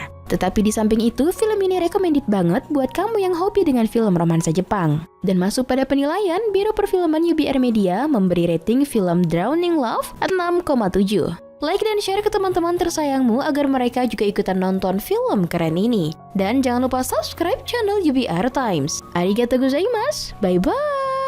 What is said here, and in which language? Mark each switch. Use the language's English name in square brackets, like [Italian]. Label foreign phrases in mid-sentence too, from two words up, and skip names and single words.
[Indonesian] Tetapi di samping itu, film ini recommended banget buat kamu yang hobi dengan film romansa Jepang. Dan masuk pada penilaian, Biro Perfilman UBR Media memberi rating film Drowning Love 6,7. Like dan share ke teman-teman tersayangmu agar mereka juga ikutan nonton film keren ini. Dan jangan lupa subscribe channel UBR Times. [Japanese] ありがとうございます. [English] Bye-bye.